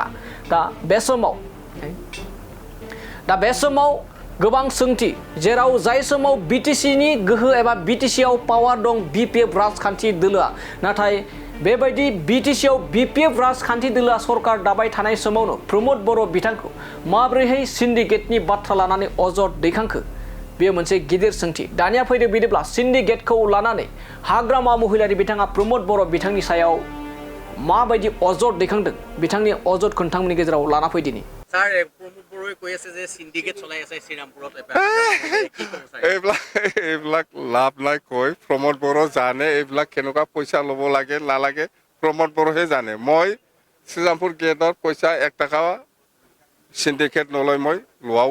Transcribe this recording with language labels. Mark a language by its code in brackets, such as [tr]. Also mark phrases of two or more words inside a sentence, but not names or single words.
[brx] दा बे समाव गोबां सोंथि, जेराव जाय समाव बिटिसिनि गोहो एबा बिटिसिआव पावार दं बिपिएफ राजखान्थि दोलोआ, नाथाय बेबायदि बिटिसिआव बिपिएफ राजखान्थि दोलोआ सरकार दाबाय थानाय समावनो प्रमोद बर' बिथांखौ माबोरैहाय सिन्डिकेटनि बाथ्रा लानानै अजद दैखांखो? बेयो मोनसे गिदिर सोंथि। दानिया फैदो बिदिब्ला सिन्डिकेटखौ लानानै हाग्रामा महिलारि बिथाङा प्रमोद बर' बिथांनि सायाव माबायदि अजद दैखांदों, बिथांनि अजदखौ नोंथांमोननि गेजेराव लाना फैदिनि। [as] স্যার প্রমোদ বড়ই কৈ আছে যে সিন্ডিকেট চলাই আছে শ্ৰীৰামপুৰত এইবিলাক লাভ নাই কৈ। প্ৰমোদ বড়ো জানে এইবিলাক কেনেকুৱা পইচা ল'ব লাগে নালাগে, প্ৰমোদ বড়োহে জানে। মই শ্ৰীৰামপুৰ গেটৰ পইচা 1 টকা সিন্ডিকেট নলয়, মই লোৱাও নাই।